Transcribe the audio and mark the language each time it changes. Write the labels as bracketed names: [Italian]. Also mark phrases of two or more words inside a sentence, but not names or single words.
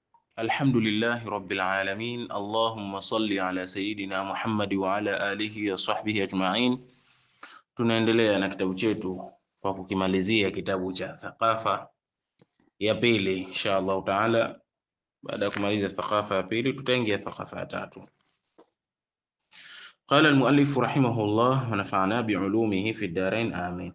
[Arabic] الحمد لله رب العالمين. اللهم صل على سيدنا محمد وعلى آله وصحبه أجمعين. [Swahili] Tunaendelea na kitabu chetu kwa kukimalizia kitabu cha thaqafa ya pili [Arabic] إن شاء الله تعالى. [Swahili] Baada ya kumaliza thaqafa ya pili, tutaingia thaqafa ya tatu. [Arabic] قال المؤلف رحمه الله ونفعنا بعلومه في الدارين آمين.